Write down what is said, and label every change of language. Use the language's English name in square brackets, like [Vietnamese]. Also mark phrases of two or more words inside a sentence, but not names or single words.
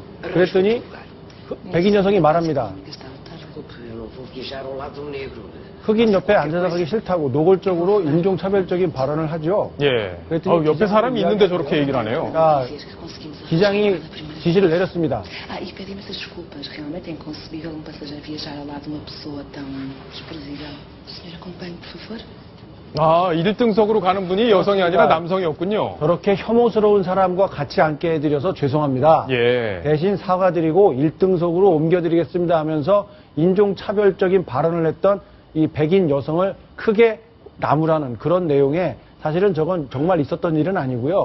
[Korean] 그랬더니 백인 여성이 말합니다. 흑인 옆에 앉아서 가기 싫다고 노골적으로 인종차별적인 발언을 하죠. 예. 그랬더니 옆에 사람이 있는데 기자가 저렇게 얘기를 하네요. 자, 기장이 지시를 내렸습니다. [Portuguese] E pedir imensas desculpas. Realmente é inconcebível um passageiro viajar ao lado de uma pessoa tão desprezível. O senhor acompanhe, por favor? [Korean] 1등석으로 가는 분이 여성이 아니라 남성이었군요. 저렇게 혐오스러운 사람과 같이 앉게 해드려서 죄송합니다. 예. 대신 사과드리고 1등석으로 옮겨드리겠습니다 하면서 인종차별적인 발언을 했던 이 백인 여성을 크게 나무라는 그런 내용에 사실은 저건 정말 있었던 일은 아니고요.